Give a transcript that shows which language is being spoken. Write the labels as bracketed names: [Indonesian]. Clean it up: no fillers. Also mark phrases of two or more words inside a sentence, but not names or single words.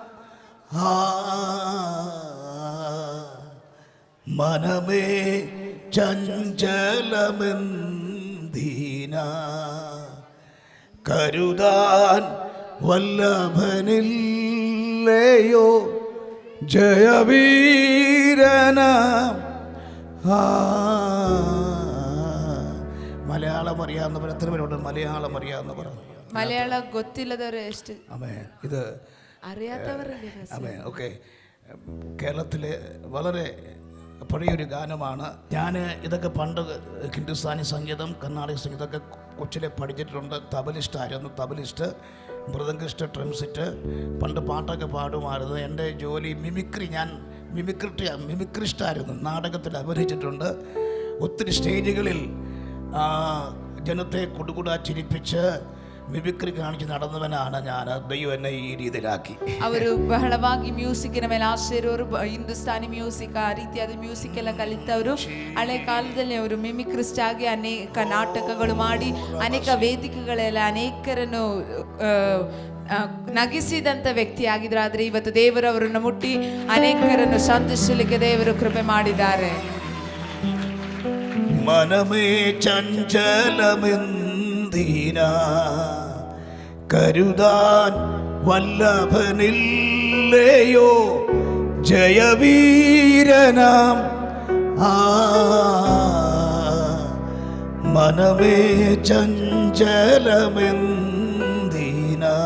[Malayalam] മനമേ ചഞ്ചലമെന്തിനാ, കരുതാൻ വല്ലഭനില്ലയോ, ജയവീരനാം. മലയാളം അറിയാവുന്നവർ എത്ര പേരുണ്ട്? മലയാളം അറിയാവുന്നവർ [Kannada] മലയാള ಗೊತ್ತಿಲ್ಲದವರು ಎಷ್ಟು [Malayalam] അമേ ഇത് അറിയാത്തവരല്ലേ അമേ ഓക്കെ കേരളത്തിലെ വളരെ പഴയൊരു ഗാനമാണ്. ഞാൻ ഇതൊക്കെ പണ്ട് ഹിന്ദുസ്ഥാനി സംഗീതം കർണാടക സംഗീതമൊക്കെ കൊച്ചിലെ പഠിച്ചിട്ടുണ്ട്. തബലിസ്റ്റ് മൃദംഗിസ്റ്റ് ട്രംസിറ്റ് പണ്ട് പാട്ടൊക്കെ പാടുമായിരുന്നു. എൻ്റെ ജോലി മിമിക്രി, ഞാൻ മിമിക്രിസ്റ്റായിരുന്നു. നാടകത്തിൽ അഭിനയിച്ചിട്ടുണ്ട്. ഒത്തിരി സ്റ്റേജുകളിൽ ജനത്തെ കുടുകുടാ ചിരിപ്പിച്ച് മിമിക്രി കാണിച്ച് നടന്നവനാണ് ഞാൻ. ദൈവം എന്നെ ഈ രീതിയിലാക്കി. [Kannada] ಅವರು ಬಹಳವಾಗಿ ಮ್ಯೂಸಿಕ್ಕಿನ ಮೇಲೆ ಆಸೆ ಇರೋರು, ಹಿಂದೂಸ್ತಾನಿ ಮ್ಯೂಸಿಕ್ ಆ ರೀತಿಯಾದ ಮ್ಯೂಸಿಕ್ ಎಲ್ಲ ಕಲಿತವರು. ಹಳೆ ಕಾಲದಲ್ಲಿ ಅವರು ಮಿಮಿಕ್ರಿಸ್ಟ್ ಆಗಿ ಅನೇಕ ನಾಟಕಗಳು ಮಾಡಿ ಅನೇಕ ವೇದಿಕೆಗಳೆಲ್ಲ ಅನೇಕರನ್ನು ನಗಿಸಿದಂಥ ವ್ಯಕ್ತಿ ಆಗಿದ್ರು. ಆದರೆ ಇವತ್ತು ದೇವರು ಅವರನ್ನು ಮುಟ್ಟಿ ಅನೇಕರನ್ನು ಸಂತೋಷಲಿಕ್ಕೆ ದೇವರು ಕೃಪೆ ಮಾಡಿದ್ದಾರೆ. [Malayalam] മനമേ ചഞ്ചലമെന്തിന കരുതാൻ വല്ലഭനില്ലയോ ജയവീരനാം മനമേ ചഞ്ചലമെന്തിന